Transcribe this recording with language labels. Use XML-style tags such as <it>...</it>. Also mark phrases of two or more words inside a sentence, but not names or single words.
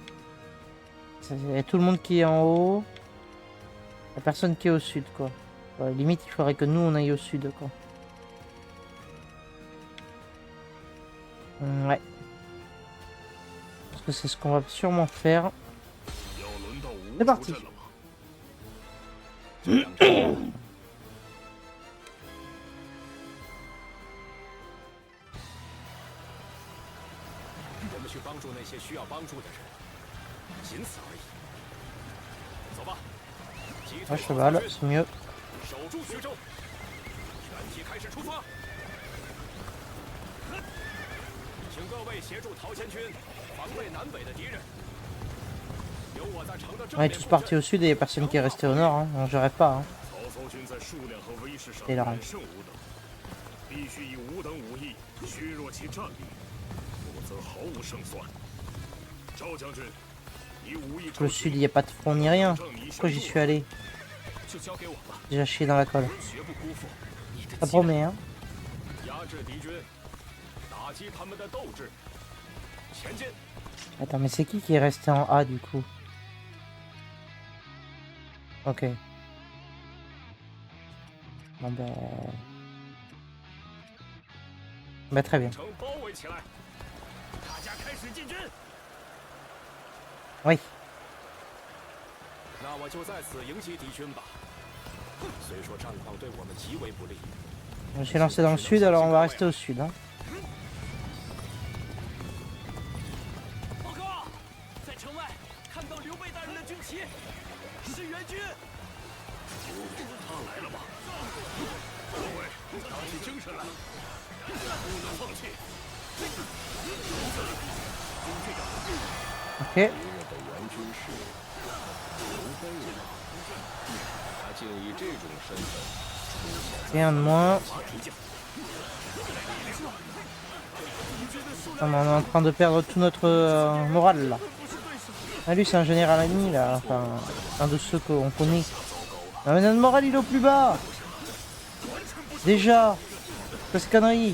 <fr>Il y a tout le monde qui est en haut. Il n'y a personne qui est au sud, quoi. Ouais, limite, il faudrait que nous, on aille au sud, quoi. Ouais. Parce que c'est ce qu'on va sûrement faire. C'est parti.</fr> <zh>我们去帮助那些需要帮助的人，仅此而已。走吧，击退</zh> <fr>Un cheval, c'est mieux.</fr> <zh>守住徐州，全体开始出发。请各位协助陶谦军防卫南北的敌人。有我在城的正</zh> <fr>On est</fr> <zh>面</zh> <fr>tous</fr> <zh>布</zh> <fr>partis</fr> <zh>阵。</zh> <fr>au sud et il n'y a personne qui est resté au nord. Hein. On gérait pas. Hein.</fr> <zh>曹操军在数量和威势上对的远胜吾等，必须以吾等武艺削弱其战力，否则毫无胜算。赵将军，以武艺</zh> <fr>Le sud, il n'y a pas de front ni rien. Pourquoi j'y suis allé?</fr> <zh>就交给我吧，</zh> <fr>Déjà chié dans la colle.</fr> <zh>绝不辜负你的</zh> <fr>Ça</fr> <zh>期待。</zh> <fr>promet, hein.</fr> <zh>压制敌军，打击他们的斗志。前进。</zh> <fr>Attends, mais c'est qui est resté en A du coup? Ok. Bon ben... Bah très bien.</fr> <zh>城包围起来，大家开始进军。</zh> <fr>Oui.</fr> <zh>那我就在此迎击敌军吧。虽说战况对我们极为不利，</zh> <fr>Je suis lancé dans le sud, alors on va rester au sud. Hein.</fr> <zh>报告，在城外看到刘备大人的军旗，是援军。他来了吗？各位，打起精神来，不能放弃。</zh> <fr>Ok.</fr> <zh>敌人的援军是刘备吗？他竟以这种身份</zh> <fr>Rien de moins. Ah, mais on est en train de perdre tout notre moral là. Ah, lui c'est un général ennemi là, enfin un de ceux qu'on connaît. Ah, mais notre moral il est au plus bas. Déjà. Quelle connerie.</fr>